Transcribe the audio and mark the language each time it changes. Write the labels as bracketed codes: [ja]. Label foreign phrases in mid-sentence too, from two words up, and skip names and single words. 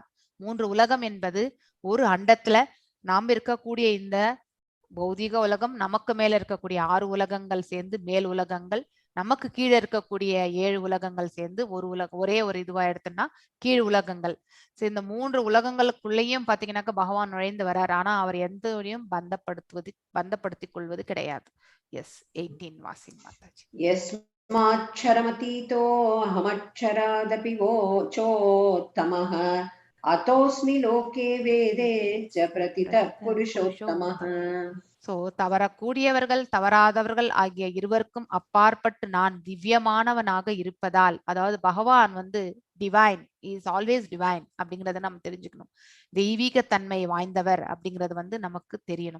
[ta] 3 உலகம் என்பது ஒரு அண்டத்துல நாம் இருக்கக்கூடிய இந்த பௌதிக உலகம், நமக்கு மேல இருக்கக்கூடிய 6 உலகங்கள் சேர்ந்து மேல் உலகங்கள், நமக்கு கீழே இருக்கக்கூடிய 7 உலகங்கள் சேர்ந்து ஒரே ஒரு இதுவா எடுத்தோம்னா கீழ் உலகங்கள். இந்த 3 உலகங்களுக்குள்ளேயும் பாத்தீங்கன்னாக்கா பகவான் நுழைந்து வர்றார். ஆனா அவர் எந்தவரையும் பந்தப்படுத்திக் கொள்வது கிடையாது. எஸ். 18 வாசிங் மாதாஜி. [sa] यस्माक्षरमतीतो अहमक्षरादपि वोचोत्तमः अतोऽस्मि लोके वेदे च प्रतितः पुरुषोत्तमः. [ta] சோ தவறக்கூடியவர்கள் தவறாதவர்கள் ஆகிய இருவருக்கும் அப்பாற்பட்டு நான் திவ்யமானவனாக இருப்பதால், அதாவது பகவான் வந்து [en] divine, is always divine [ta] அப்படிங்கறத நம்ம தெரிஞ்சுக்கணும். தெய்வீக தன்மை வாய்ந்தவர் அப்படிங்கிறது வந்து நமக்கு தெரியணும்.